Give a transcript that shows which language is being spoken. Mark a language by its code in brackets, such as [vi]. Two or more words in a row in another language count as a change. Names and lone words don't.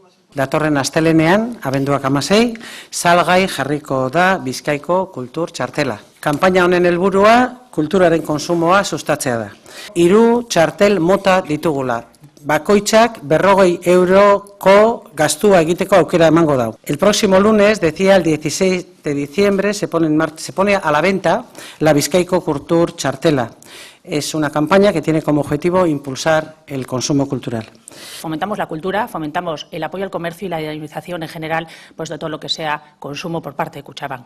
[eu] Datorren astelenean, abenduak 16, salgai jarriko da Bizkaiko kultur txartela. Kanpaina honen helburua kulturaren konsumoa sustatzea da. 3 txartel mota ditugula. Bakoitzak 40 euroko gastua egiteko aukera emango dau. [es] El próximo lunes, decía, el 16 de diciembre, se pone a la venta la Bizkaiko Kultur Txartela. Es una campaña que tiene como objetivo impulsar el consumo cultural. Fomentamos la cultura, fomentamos el apoyo al comercio y la dinamización en general pues de todo lo que sea consumo por parte de Kutxabank.